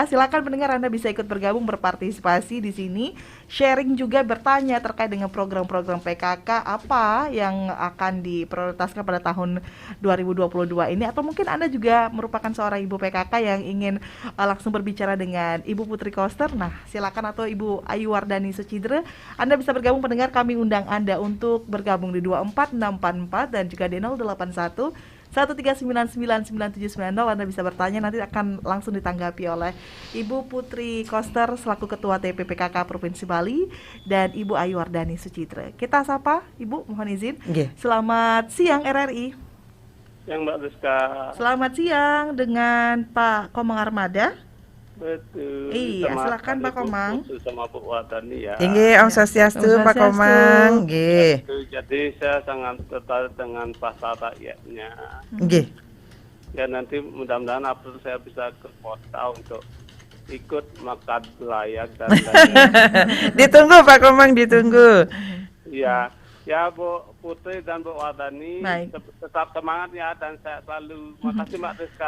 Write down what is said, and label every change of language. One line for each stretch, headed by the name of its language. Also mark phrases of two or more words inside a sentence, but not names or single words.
Indonesian: Silakan pendengar Anda bisa ikut bergabung berpartisipasi di sini, sharing juga bertanya terkait dengan program-program PKK apa yang akan diprioritaskan pada tahun 2022 ini, atau mungkin Anda juga merupakan seorang ibu PKK yang ingin langsung berbicara dengan Ibu Putri Koster. Nah, silakan, atau Ibu Ayu Wardani Sucidre, Anda bisa bergabung pendengar, kami undang Anda untuk bergabung di 24644 dan juga di 081 139997990. Anda bisa bertanya, nanti akan langsung ditanggapi oleh Ibu Putri Koster selaku Ketua TPPKK Provinsi Bali dan Ibu Ayu Wardani Sucidre. Kita sapa Ibu, mohon izin. Selamat siang RRI. Siang Mbak Rizka. Selamat siang dengan Pak Komang Armada. Betul. Iya, silakan Pak Komang. Sama Bu Wardani ya. Nggih, Om Swastiastu Pak Komang. Nggih. Jadi saya sangat tertarik dengan pasar rakyatnya. Nggih. Ya nanti mudah-mudahan April saya bisa ke kota untuk ikut makan layak dan Ditunggu Pak Komang, ditunggu. Ya, Bu Putri dan Bu Wardani tetap semangat ya, dan saya selalu makasih Mbak Rizka.